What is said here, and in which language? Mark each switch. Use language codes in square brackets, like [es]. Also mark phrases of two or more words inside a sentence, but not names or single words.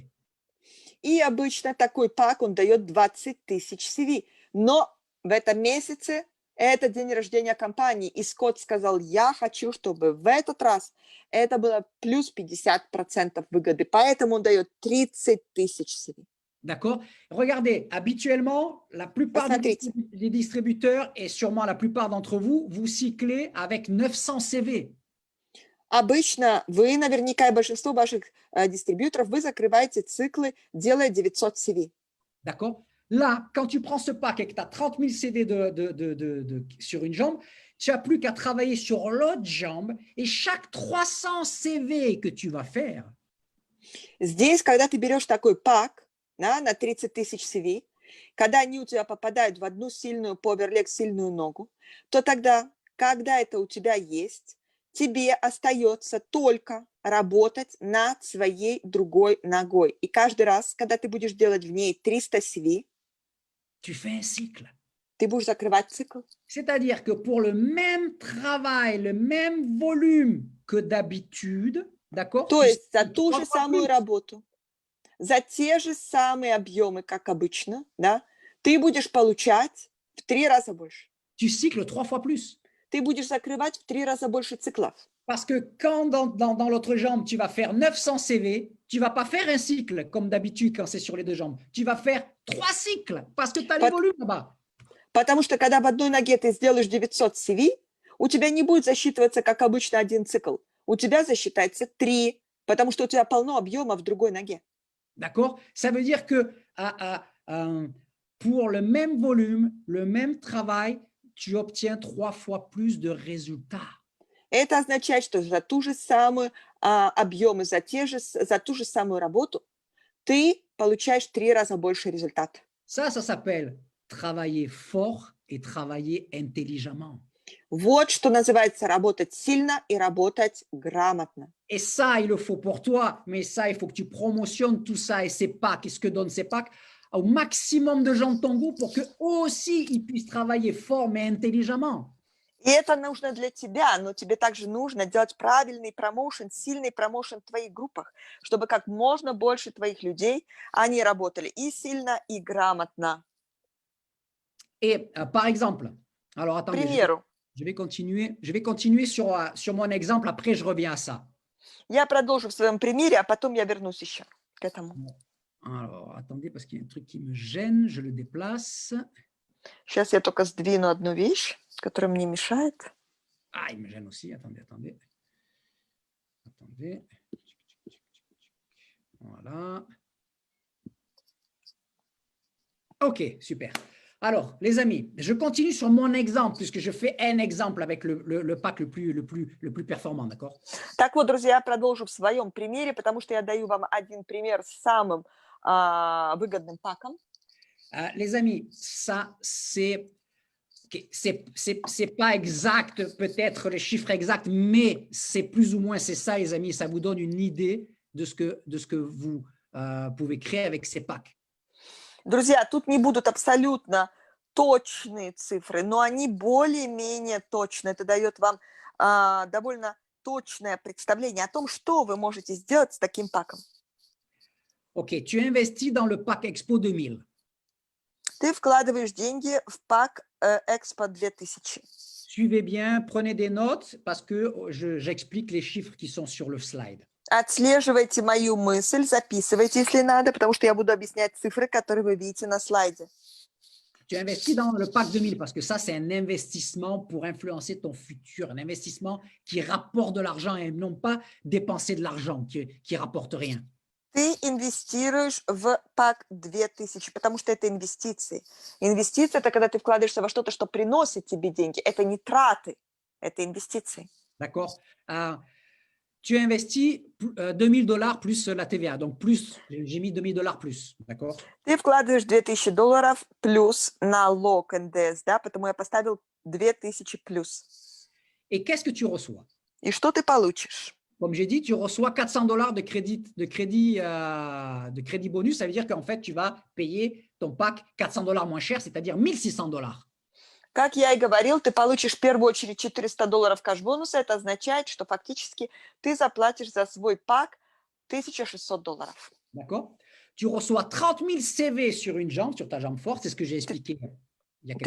[ru] И обычно такой пак, он дает 20 тысяч CV. Но в этом месяце это день рождения компании. И Скотт сказал, я хочу, чтобы в этот раз это было плюс 50% выгоды. Поэтому он дает 30 тысяч CV. [fr] D'accord? Regardez, habituellement, la plupart [ru] Посмотрите. [fr] des distributeurs et sûrement la plupart d'entre vous, vous cyclez avec 900 CV. [ru] Обычно вы наверняка и большинство ваших дистрибьюторов, вы закрываете циклы, делая 900 CV. [fr] D'accord? Là, quand tu prends ce pack et que tu as 30 000 CV sur une jambe, tu n'as plus qu'à travailler sur l'autre jambe et chaque 300 CV que tu vas faire, [ru] Здесь, когда ты берешь такой пак, да, на 30 тысяч CV, когда они у тебя попадают в одну сильную поверлек, сильную ногу, то тогда, когда это у тебя есть, тебе остается только работать над своей другой ногой. И каждый раз, когда ты будешь делать в ней 300 CV, [fr] tu fais un cycle. [ru] ты будешь закрывать цикл. [fr] C'est-à-dire que pour le même travail, le même volume que d'habitude, d'accord? [ru] То [fr] Tu [ru] есть за [fr] cycles [ru] ту [fr] 3 [ru] же [fr] fois [ru] самую [fr] plus. [ru] работу, за те же самые объемы, как обычно, да, ты будешь получать в 3 раза больше. [fr] Tu cycles 3 fois plus. [ru] Ты будешь закрывать в 3 раза больше циклов. [fr] Parce que quand dans l'autre jambe, tu vas faire 900 CV, tu ne vas pas faire un cycle comme d'habitude quand c'est sur les deux jambes. Tu vas faire 3 cycles parce que tu as les volumes là-bas. [ru] Потому что когда в одной ноге ты сделаешь 900 CV, у тебя не будет засчитываться, как обычно, один цикл. У тебя засчитается 3, потому что у тебя полно объема в другой ноге. [fr] D'accord? Ça veut dire que pour le même volume, le même travail, tu obtiens 3 fois plus de résultats. [ru] Это означает, что за ту же самую объемы, за ту же самую работу ты получаешь 3 раза больше результата. [fr] Ça s'appelle travailler fort et travailler intelligemment. [ru] Вот что называется работать сильно и работать грамотно. [fr] Et ça, il le faut pour toi, mais ça, il faut que tu promotionnes tout ça et ces packs, et ce que donnent ces packs, au maximum de gens de ton groupe pour qu'eux aussi, ils puissent travailler fort, mais intelligemment. [ru] И это нужно для тебя, но тебе также нужно делать правильный промоушен, сильный промоушен в твоих группах, чтобы как можно больше твоих людей, они работали и сильно, и грамотно. [fr] Et par exemple, alors [ru] К [fr] attendez, [ru] примеру, [fr] je vais continuer sur mon exemple, après je reviens à ça. [ru] я продолжу в своем примере, а потом я вернусь еще к этому. [fr] Alors, attendez, parce qu'il y a un truc qui me gêne, je le déplace. [ru] Сейчас я только сдвину одну вещь, которая мне мешает. [fr] Ah, il me gêne aussi, attendez. Voilà. Ok, super. Alors, les amis, je continue sur mon exemple, puisque je fais un exemple avec le pack le plus performant, d'accord? [ru] Так вот, друзья, я продолжу в своем примере, потому что я даю вам один пример с самым выгодным паком. [fr] Les amis, ça, c'est pas exact, peut-être les chiffres exacts, mais c'est plus ou moins c'est ça, les amis. Ça vous donne une idée de ce que vous pouvez créer avec ces packs. [ru] Друзья, тут не будут абсолютно точные цифры, но они более-менее точны. Это дает вам довольно точное представление о том, что вы можете сделать с таким паком. [fr] Ok, tu investis dans le pack Expo 2000. [ru] Ты вкладываешь деньги в пак Expo 2000. [fr] Suivez bien, prenez des notes parce que j'explique les chiffres qui sont sur le slide. [ru] Отслеживайте мою мысль, записывайте, если надо, потому что я буду объяснять цифры, которые вы видите на слайде. [fr] Tu investis dans le pack 2000 parce que ça, c'est un investissement pour influencer ton futur, un investissement qui rapporte de l'argent et non pas dépenser de l'argent qui rapporte rien. [ru] Ты инвестируешь в пак 2000, потому что это инвестиции. Инвестиции – это когда ты вкладываешься во что-то, что приносит тебе деньги. Это не траты, это инвестиции. [fr] D'accord? Tu investis $2000 plus la TVA. Donc, plus, j'ai mis $2000 plus. D'accord? [ru] Ты вкладываешь $2000 плюс налог НДС, да, потому я поставил 2000 плюс. [fr] Et qu'est-ce que tu reçois? [ru] И что ты получишь? [fr] Comme j'ai dit, tu reçois $400 de crédit bonus. Ça veut dire qu'en fait, tu vas payer ton pack $400 moins cher, c'est-à-dire $1600. [ru] Как я и говорил, ты получишь в первую очередь $400 кэш-бонуса. Это означает, что фактически ты заплатишь за свой пак $1600. [fr] D'accord? Tu reçois 30 000 CV sur une jambe, sur ta jambe forte. C'est ce que j'ai expliqué il y a quelques